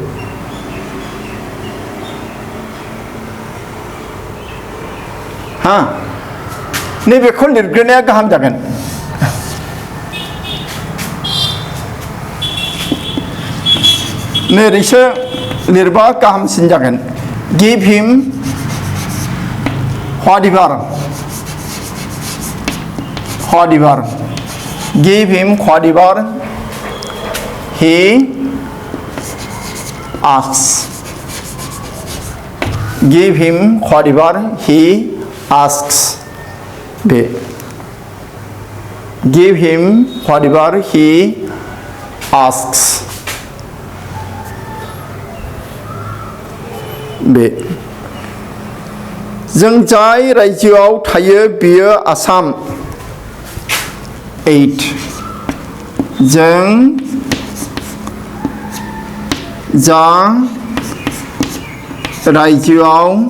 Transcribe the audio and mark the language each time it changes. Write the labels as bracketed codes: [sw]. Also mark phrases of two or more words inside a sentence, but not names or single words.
[brx] हा नैबेखौ लिरग्रोनाया गाहाम जागोन नोरैसो लिरबा गाहामसिन जागोन [en] give him whatever give him whatever he asks give him whatever he asks बे give him whatever he asks [brx] बे जों जाय रायजोआव थायो बियो आसाम 8 जों जा रायजोआव